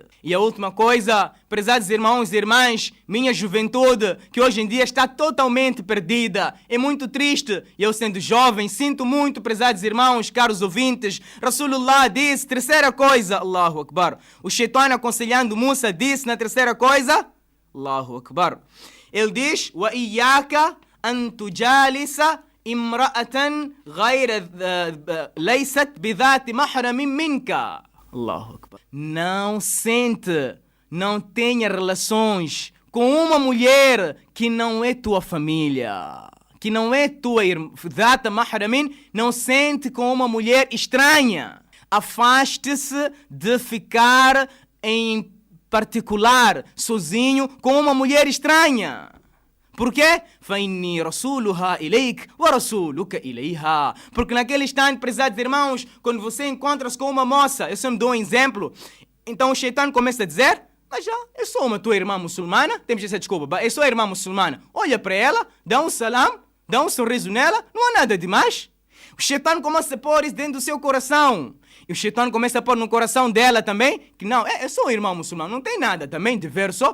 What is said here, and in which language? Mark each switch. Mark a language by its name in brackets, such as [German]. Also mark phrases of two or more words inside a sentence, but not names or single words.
[Portuguese] E a última coisa, prezados irmãos e irmãs, minha juventude, que hoje em dia está totalmente perdida. É muito triste. Eu, sendo jovem, sinto muito, prezados irmãos, caros ouvintes. Rasulullah disse, terceira coisa, [Arabic] الله أكبر. [Portuguese] O Shaitan aconselhando Musa disse na terceira coisa, [Arabic] الله أكبر. [Portuguese] Ele diz, [Arabic] وَإِيَّاكَ أَن تُجَالِسَ امرأة غير ليست بذات محرم منك. الله أكبر. [Portuguese] Não tenha relações com uma mulher que não é tua família, que não é tua [Arabic] ذات محرم, [Portuguese] não sente com uma mulher estranha. Afaste-se de ficar em particular sozinho com uma mulher estranha. Por quê? [Arabic] فَإِنِّي رَسُولُهَا إِلَيْكَ وَرَسُولُكَ إِلَيْهَا. [Portuguese] Porque naquele instante, prezados irmãos, quando você encontra-se com uma moça, eu só me dou um exemplo, então o Shaitan começa a dizer, mas eu sou uma tua irmã muçulmana, temos essa desculpa, eu sou a irmã muçulmana, olha para ela, dá um salam, dá um sorriso nela, não há nada demais. O Shaitan começa a pôr isso dentro do seu coração. E o Shaitan começa a pôr no coração dela também, que não, eu sou um irmão muçulmano, não tem nada também de ver só.